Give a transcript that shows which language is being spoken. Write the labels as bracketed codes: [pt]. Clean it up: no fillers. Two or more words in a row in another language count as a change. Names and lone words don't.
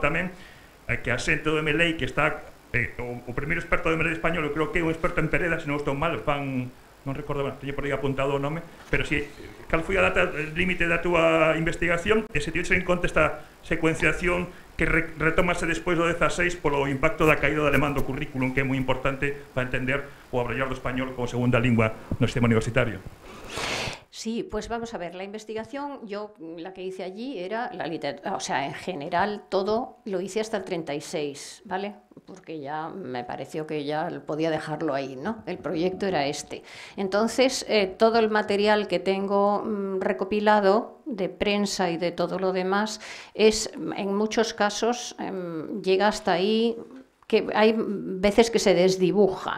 [gl] tamén a que a xente do MLEI, que está o primeiro experto do MLEI español, eu creo que é un experto en Pereda, se non estou mal, non recordo, teño por aí apuntado o nome, pero si, cal foi a data, [es] el límite [gl] da túa investigación, e se tiveches en conta esta secuenciación que retomase despois do 16 polo impacto da caída do alemán do currículum, que é moi importante para entender o abrollar do español como segunda lingua no sistema universitario. [es] Sí, pues vamos a ver, la investigación, yo la que hice allí era la literatura, o sea, en general todo lo hice hasta el 36, ¿vale? Porque ya me pareció que ya podía dejarlo ahí, ¿no? El proyecto era este. Entonces, todo el material que tengo recopilado de prensa y de todo lo demás es, en muchos casos, llega hasta ahí, que hay veces que se desdibuja.